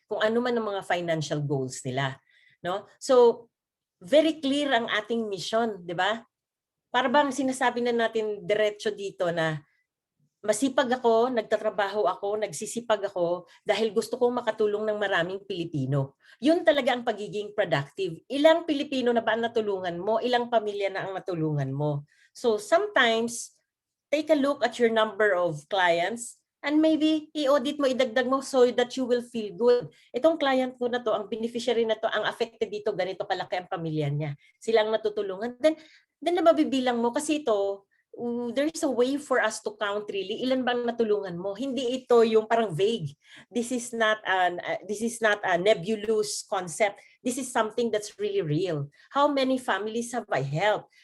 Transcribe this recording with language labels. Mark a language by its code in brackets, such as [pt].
[tl] Kung ano man ang mga financial goals nila. No? So, very clear ang ating mission, di ba? Para bang sinasabi na natin diretso dito na masipag ako, nagtatrabaho ako, nagsisipag ako dahil gusto kong makatulong ng maraming Pilipino. Yun talaga ang pagiging productive. Ilang Pilipino na ba ang natulungan mo? Ilang pamilya na ang natulungan mo? [en] So sometimes, take a look at your number of clients and maybe [tl] i-audit mo, idagdag mo [en] so that you will feel good. [tl] Itong client ko na to, ang beneficiary na to, ang affected dito, ganito kalaki ang pamilya niya. Silang natutulungan. [en] Then [tl] mabibilang mo kasi ito, [en] there's a way for us to count really. [tl] Ilan bang natulungan mo? Hindi ito yung parang vague. [en] This is not a nebulous concept. This is something that's really real. How many families have I helped?